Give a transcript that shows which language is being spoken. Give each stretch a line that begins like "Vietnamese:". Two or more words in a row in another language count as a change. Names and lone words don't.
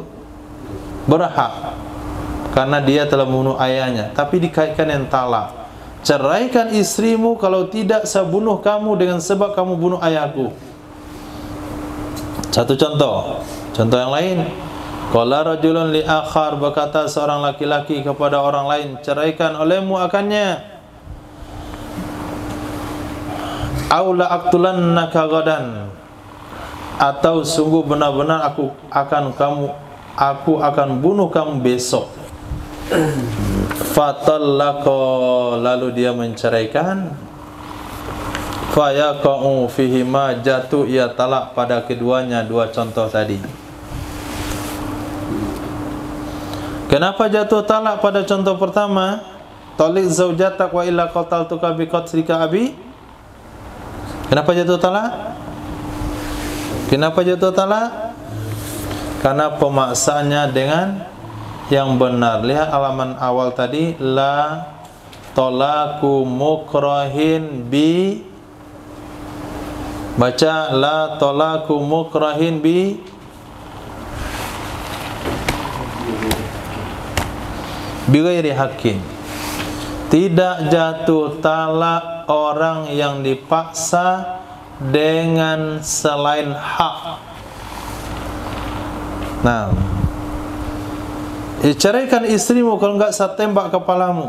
Indonesian: Berhak, karena dia telah membunuh ayahnya. Tapi dikaitkan yang talak. Ceraikan istrimu, kalau tidak saya bunuh kamu dengan sebab kamu bunuh ayahku. Satu contoh. Contoh yang lain,
Arabic: قال رجل لآخر,
Indonesian: berkata seorang laki-laki kepada orang lain, ceraikan olehmu akannya.
Arabic: أو لأقتلنك غدا,
Indonesian: atau sungguh benar-benar aku akan bunuh kamu besok. Fatallaqa, lalu dia menceraikan.
Arabic: فيقع فيهما,
Indonesian: jatuh ia talak pada keduanya, dua contoh tadi. Kenapa jatuh talak pada contoh pertama?
Arabic: طلق زوجتك وإلا قتلتك بقتلك أبي.
Indonesian: Kenapa jatuh talak? Kenapa jatuh talak? Karena pemaksaannya dengan yang benar. Lihat halaman awal tadi,
Arabic: لا طلاق مكره ب, baca لا طلاق مكره ب بغير حق.
Indonesian: Tidak jatuh talak orang yang dipaksa dengan selain hak. Nah, ceraikan istrimu kalau enggak saya tembak kepalamu.